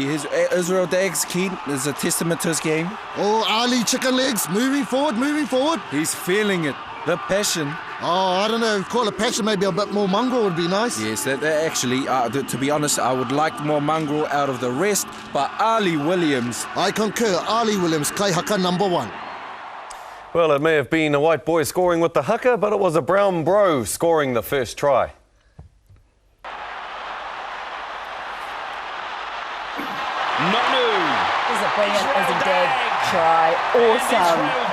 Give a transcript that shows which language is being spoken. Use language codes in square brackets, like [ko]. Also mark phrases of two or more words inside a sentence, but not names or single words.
[en] Israel Dag's keen is a testament to his game. Oh, Ali chicken legs, moving forward. He's feeling it. The passion. Oh, I don't know, call it passion, maybe a bit more mongrel would be nice. Yes, that actually, to be honest, I would like more mongrel out of the rest, but Ali Williams. I concur, Ali Williams, [mi] kai haka [en] #1. Well, it may have been a white boy scoring with the haka, but it was a brown bro scoring the first try. This is a brilliant Dag try. Awesome.